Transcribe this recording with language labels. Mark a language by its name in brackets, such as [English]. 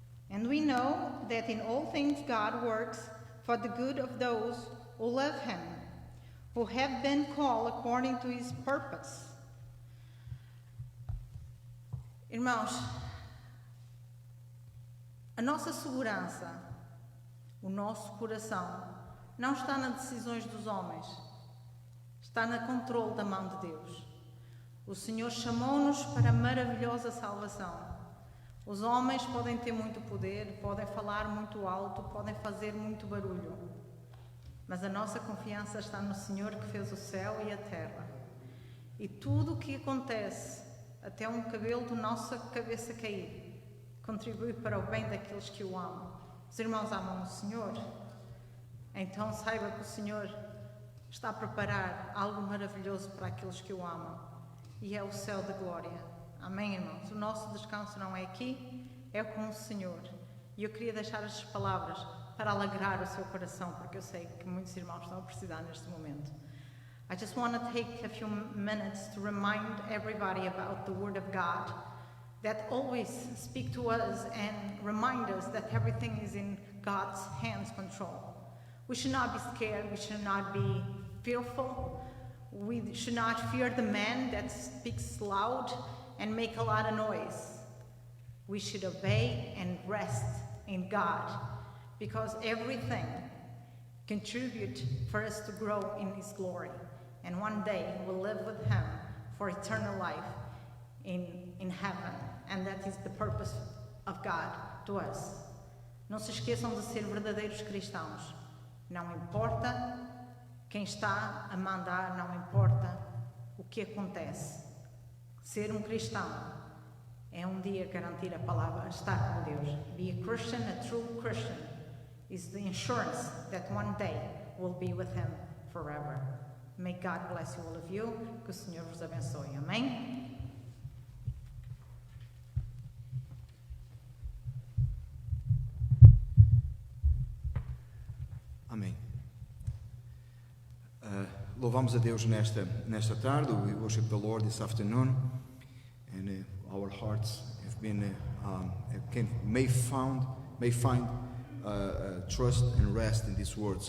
[English] And we know that in all things God works for the good of those who love Him, who have been called according to His purpose. [Portuguese] Irmãos, a nossa segurança, o nosso coração, não está nas decisões dos homens, está no controle da mão de Deus. O Senhor chamou-nos para a maravilhosa salvação. Os homens podem ter muito poder, podem falar muito alto, podem fazer muito barulho, mas a nossa confiança está no Senhor que fez o céu e a terra. E tudo o que acontece, até um cabelo da nossa cabeça cair, contribui para o bem daqueles que o amam. Os irmãos amam o Senhor? Então saiba que o Senhor está a preparar algo maravilhoso para aqueles que o amam, e é o céu da glória. Amém, irmãos? O nosso descanso não é aqui, é com o Senhor. E eu queria deixar estas palavras para alegrar o seu coração, porque eu sei que muitos irmãos estão a precisar neste momento. [English] I just want to take a few minutes to remind everybody about the Word of God that always speak to us and remind us that everything is in God's hands control. We should not be scared, we should not be fearful, we should not fear the man that speaks loud and make a lot of noise. We should obey and rest in God, because everything contributes for us to grow in His glory. And one day we'll live with Him for eternal life in heaven. And that is the purpose of God to us. [Portuguese] Não se esqueçam de ser verdadeiros cristãos. Não importa quem está a mandar, não importa o que acontece. Ser cristão é dia garantir a palavra, estar com Deus. [English] Be a Christian, a true Christian, is the insurance that one day we'll be with Him forever. May God bless you all of you. [Portuguese] Que o Senhor vos abençoe. Amém? Amém. Louvamos a Deus nesta tarde. [English] We worship the Lord this afternoon, and our hearts have been may find trust and rest in these words.